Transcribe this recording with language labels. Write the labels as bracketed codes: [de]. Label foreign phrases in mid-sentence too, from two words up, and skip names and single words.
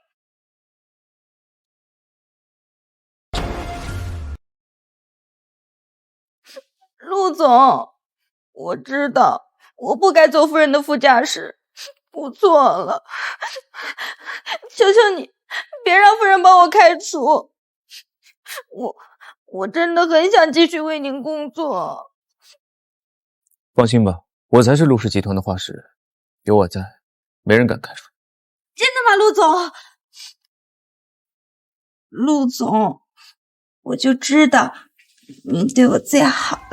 [zh] 陸總，我知道我不該坐夫人的副駕駛，我錯了，求求你別讓夫人把我開除，我真的很想繼續為您工作。放心吧，我才是陸氏集團的話事人，有我在，沒人敢開除。真的嗎，陸總？陸總，我就知道您對我最好了。